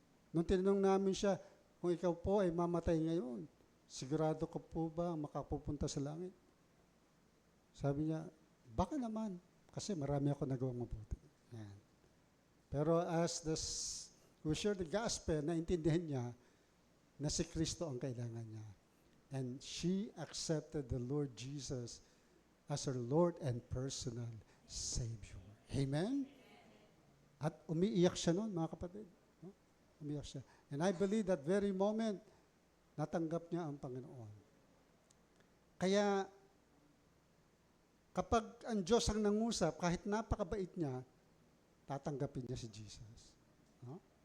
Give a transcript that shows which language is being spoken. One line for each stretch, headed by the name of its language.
Filipino: Nung tinanong namin siya, kung ikaw po ay mamatay ngayon, sigurado ko po ba makapupunta sa langit? Sabi niya, baka naman, kasi marami ako nagawang mabuti. Yan. Pero
English: as we share the gospel,
Filipino: naintindihan niya na si Kristo ang kailangan niya.
English: And she accepted the Lord Jesus as her Lord and personal Savior. Amen?
Filipino: At umiiyak siya noon, mga kapatid. No? Umiiyak siya.
English: And I believe that very moment,
Filipino: natanggap niya ang Panginoon. Kaya, kapag ang Diyos ang nangusap, kahit napakabait niya, tatanggapin niya si Jesus. No?